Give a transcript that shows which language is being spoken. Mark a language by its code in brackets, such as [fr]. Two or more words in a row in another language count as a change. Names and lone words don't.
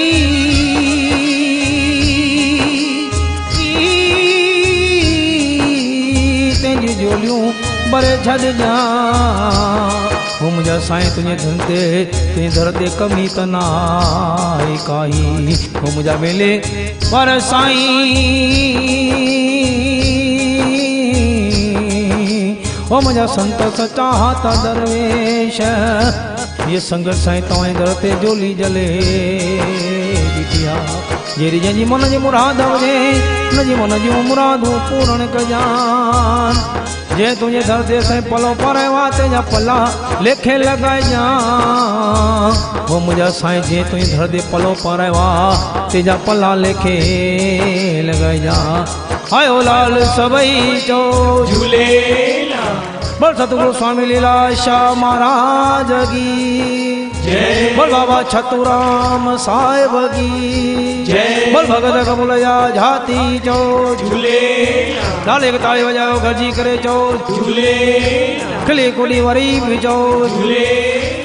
[sd] तंहिंजी झोलियूं भरे छॾ जा हो मुझा साईं तुझे धन ते ते दर ते कमी त नाई काई हो मुझा मेले पर साईं हो मुझा संत सच्चा हाथ दरवेश ये संगत साईं तव्हांजे दर ते झोली जले बिटिया जेरी जंहिंजी मन जी मुराद हुजे उनजी मन जूं मुरादूं पूर्ण कजान जे तुझे दर ते साईं पलो पारायो तेजा पला लेखे लगाइजा वो मुझा साईं जे तुझे दर ते पलो पारायो तेजा पला लेखे लगाइजा आयो लाल सबई चो झूले बोल सतगुरु स्वामी लीलाशाह महाराज की जय बोल बाबा छतुराम साहेब की जय बोल भगत कबूलया झाती चो झूले लाल [hi] एक ताली बजाओ [sd] गरजी करे चो झूले खिली कुड़ी वरी भी चो झूले